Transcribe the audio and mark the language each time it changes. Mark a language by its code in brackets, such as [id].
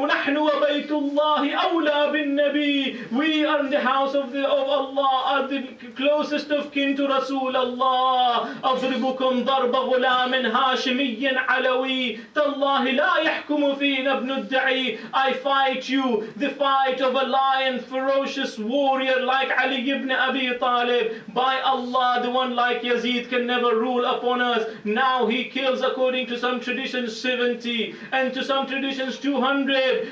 [ar] ونحن وبيت الله أولى بالنبي. [en] We are in the house of Allah, are the closest of kin to Rasulullah. [ar] أضربكم ضرب غلام هاشمي علوي تالله لا يحكم فينا ابن الدعي. [en] I fight you the fight of a lion, ferocious warrior like Ali ibn Abi Talib. By Allah, the one like Yazid can never rule upon us. Now he kills, according to some traditions, 70, and to some traditions 200.